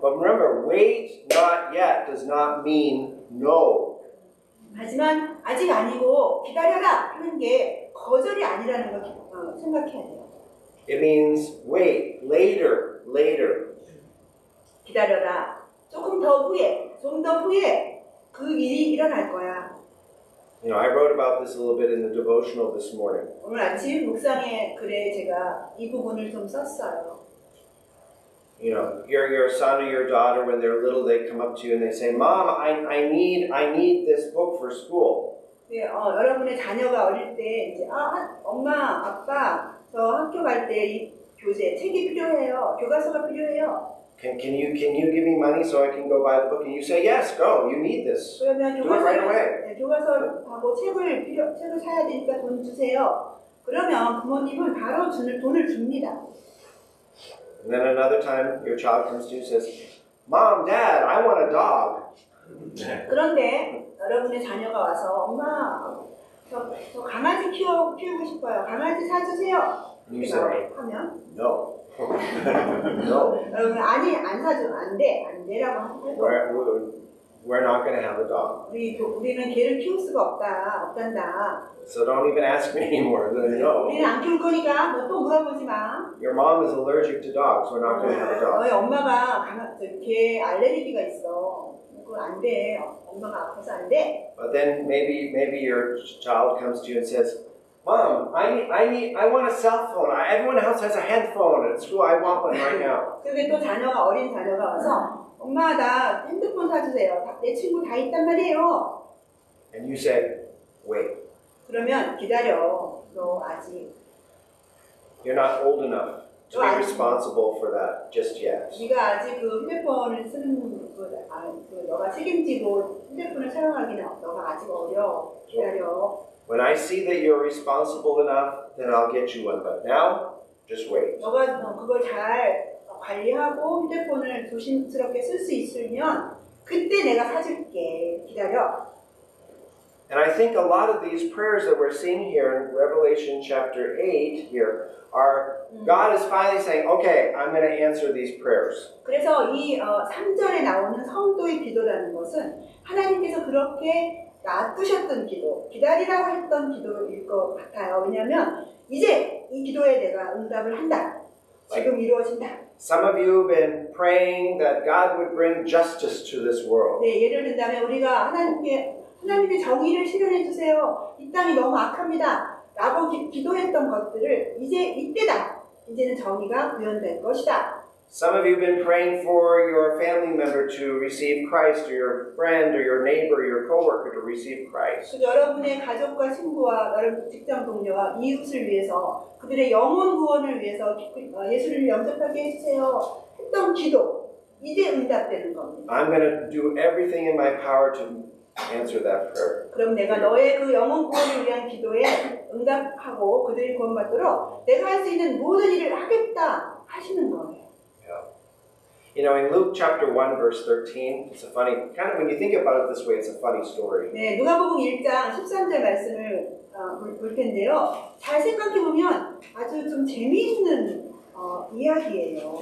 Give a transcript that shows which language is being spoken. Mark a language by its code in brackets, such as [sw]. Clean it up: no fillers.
[en] But remember, wait, not yet does not mean no. [ko] 하지만 아직 아니고 기다려라 하는 게 거절이 아니라는 걸 생각해야 돼요. [en] It means wait, later, later. [ko] 기다려라. 조금 더 후에, 좀 더 후에 그 일이 일어날 거야. [en] You know, I wrote about this a little bit in the devotional this morning. [ko] 오늘 아침 묵상의 글에 제가 이 부분을 좀 썼어요. [en] You know, your son or your daughter, when they're little, they come up to you and they say, "Mom, I need this book for school." [ko] 네, 여러분의 자녀가 어릴 때 이제 엄마, 아빠, 저 학교 갈 때 이 교재, 책이 필요해요. 교과서가 필요해요. [en] Can you give me money so I can go buy the book? And you say, "Yes, go. You need this." [ko] 그러면 [en] Do it right away. [ko] 교과서하고 책을 사야 되니까 돈 주세요. 그러면 부모님은 바로 돈을 줍니다. [en] And then another time, your child comes to you and says, "Mom, Dad, I want a dog." [ko] 그런데 여러분의 자녀가 와서 엄마, 저 강아지 키우고 싶어요. 강아지 사주세요. [en] And you say, [ko] 하면 [en] "No." No. [ko] 여러분 안 사줘, 안 돼라고 할 거예요. [en] We're not going to have a dog. [ko] 우리는 개를 키울 수가 없단다. [en] So don't even ask me anymore. No. [ko] 우리는 안 키울 거니까 너 또 물어보지 마. [en] Your mom is allergic to dogs. We're not going to have a dog. [ko] 너희 엄마가 개 알레르기가 있어. 그건 안 돼. 엄마가 아파서 안 돼. [en] But then maybe your child comes to you and says, "Mom, I want a cell phone. Everyone else has a headphone at school. I want one right now." [ko] 근데 또 어린 자녀가 와서 엄마 나 핸드폰 사주세요. 내 친구 다 있단 말이에요. [en] And you say, "Wait. [ko] 그러면 기다려. 너 아직 [en] You're not old enough to be responsible for that just yet." [ko] 네가 아직 그 휴대폰을 쓰는 너가 책임지고 휴대폰을 사용하기는 너가 아직 어려. 기다려. [en] When I see that you're responsible enough, then I'll get you one. But now, just wait. [ko] 너가 그걸 잘 관리하고 휴대폰을 조심스럽게 쓸 수 있으면 그때 내가 사줄게. 기다려. [en] And I think a lot of these prayers that we're seeing here in Revelation chapter 8 here are God is finally saying, "Okay, I'm going to answer these prayers." [ko] 그래서 이 3절에 나오는 성도의 기도라는 것은 하나님께서 그렇게 놔두셨던 기도, 기다리라고 했던 기도일 것 같아요. 왜냐하면 이제 이 기도에 내가 응답을 한다. 지금 이루어진다. [en] Some of you have been praying that God would bring justice to this world. [ko] 네, 예를 든다면 우리가 하나님의 정의를 실현해 주세요. 이 땅이 너무 악합니다. 라고 기도했던 것들을 이제 이때다. 이제는 정의가 구현될 것이다. [en] Some of you have been praying for your family member to receive Christ, or your friend, or your neighbor, your coworker to receive Christ. [ko] 여러분의 가족과 친구와 여러분 직장 동료와 이웃을 위해서 그들의 영혼 구원을 위해서 예수를 영접하게 해주세요. 했던 기도 이제 응답되는 겁니다. [en] I'm going to do everything in my power to answer that prayer. [ko] 그럼 내가 너의 그 영혼 구원을 위한 기도에 응답하고 그들이 구원받도록 내가 할 수 있는 모든 일을 하겠다 하시는 거예요. [en] You know, in Luke chapter 1, verse 13, it's a funny, kind of when you think about it this way, it's a funny story. [ko] 네, 누가복음 1장 13절 말씀을 볼 텐데요. 잘 생각해보면 아주 좀 재미있는 이야기예요.